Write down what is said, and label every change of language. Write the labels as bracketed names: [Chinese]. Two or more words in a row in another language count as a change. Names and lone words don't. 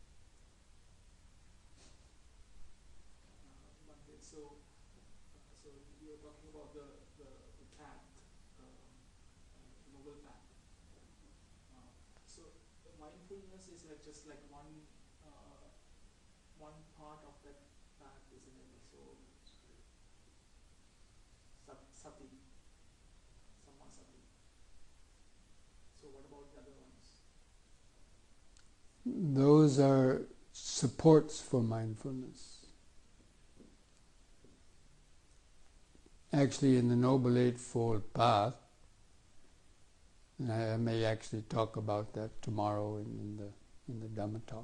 [English] Bhante, so you're talking about the path, noble path. So mindfulness is like just like one part of that path, isn't it? [Pali] So sati, samma sati. [English] So what about the other ones? Those are supports for mindfulness. Actually, in the Noble Eightfold Path, and I may actually talk about that tomorrow in the Dhamma talk.